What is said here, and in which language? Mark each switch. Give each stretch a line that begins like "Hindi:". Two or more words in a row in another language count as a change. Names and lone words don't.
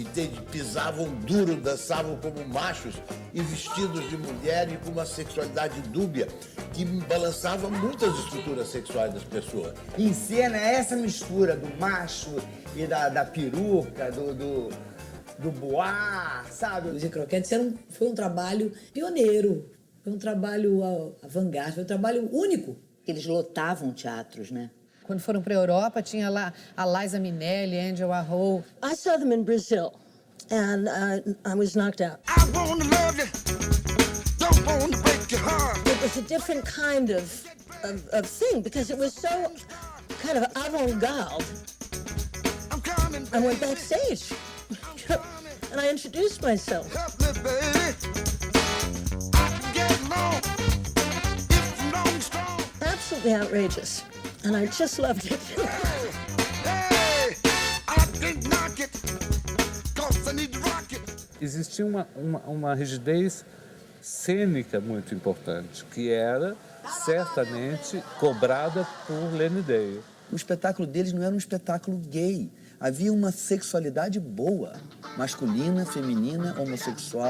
Portuguese: que pisavam duro, dançavam como machos e vestidos de mulher e com uma sexualidade dúbia que balançava muitas estruturas sexuais das pessoas. Em cena é essa mistura do macho e da peruca, do boá, sabe? Os Croquetes foi um trabalho pioneiro, foi um trabalho avant-garde, foi um trabalho único. Eles lotavam teatros, né? Quando foram para a Europa, tinha lá a Liza Minnelli, Angel Arrow.
English: I saw them in Brazil, and I was knocked out. I wanna love you, don't wanna break your heart. It was a different kind of thing because it was so kind of avant-garde. I went backstage, and I introduced myself. Absolutely outrageous. And I just loved it.
Portuguese: Existia uma rigidez cênica muito importante, que era certamente cobrada por Lenny Day. O espetáculo deles não era um espetáculo gay. Havia uma sexualidade boa, masculina, feminina, homossexual.